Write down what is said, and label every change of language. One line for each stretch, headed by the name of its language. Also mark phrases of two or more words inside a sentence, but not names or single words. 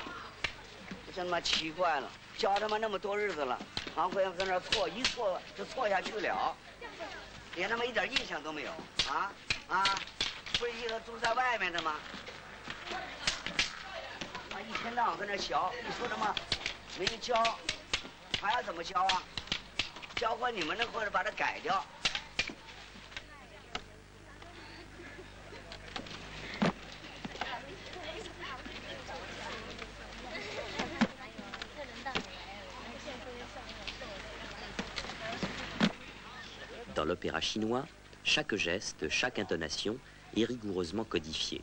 Chinese: 真他妈奇怪了，教他妈那么多日子了，还会在那错，一错就错下去了，连他妈一点印象都没有啊！不是一个住在外面的吗？一天到晚跟那学，你说他妈没教，还要怎么教啊？教会你们的，或者把它改掉。
French: Dans l'opéra chinois, chaque geste, chaque intonation est rigoureusement codifiée.